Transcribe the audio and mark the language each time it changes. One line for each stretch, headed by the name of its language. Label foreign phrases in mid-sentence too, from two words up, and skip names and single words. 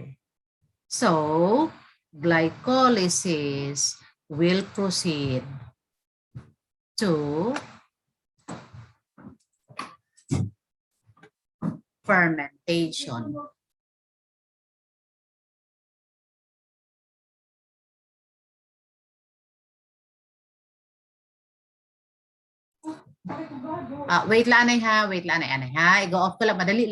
English: So, glycolysis will proceed to fermentation.
Waray: Wait lang anay ha. I-go off ko lang. Madali.